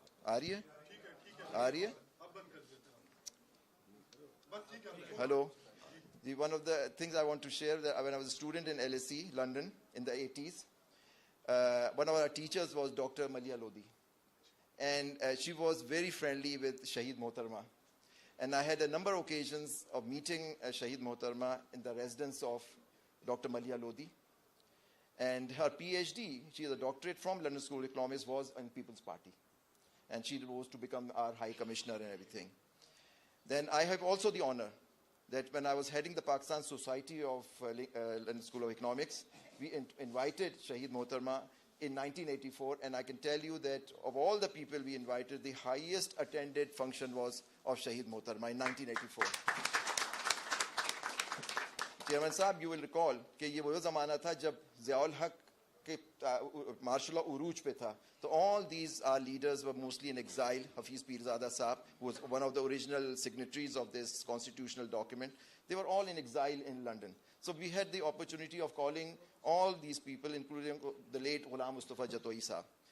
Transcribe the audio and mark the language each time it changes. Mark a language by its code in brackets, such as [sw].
[ur] آ رہی ہے؟ Hello? [en] One of the things I want to share, that when I was a student in LSE, London, in the 80s, one of our teachers was Dr. Malia Lodi. And she was very friendly with Shaheed Mohtarma. And I had a number of occasions of meeting Shaheed Mohtarma in the residence of Dr. Malia Lodi. And her PhD, she has a doctorate from London School of Economics, was in People's Party. And she rose to become our High Commissioner and everything. Then I have also the honor that when I was heading the Pakistan Society of London School of Economics, we invited Shaheed Mohtarma in 1984, and I can tell you that of all the people we invited, the highest attended function was of Shaheed Mohtarma in 1984. [ur] Chairman Sahab, [en] you will recall [ur] کہ یہ وہ زمانہ تھا جب ضیاء الحق martial law uruj pe tha. [en] So all these leaders were mostly in exile. Hafiz Pirzada Saab, who was one of the original signatories of this constitutional document, they were all in exile in London. So we had the opportunity of calling all these people, including the late Ghulam Mustafa Jatoi Saab.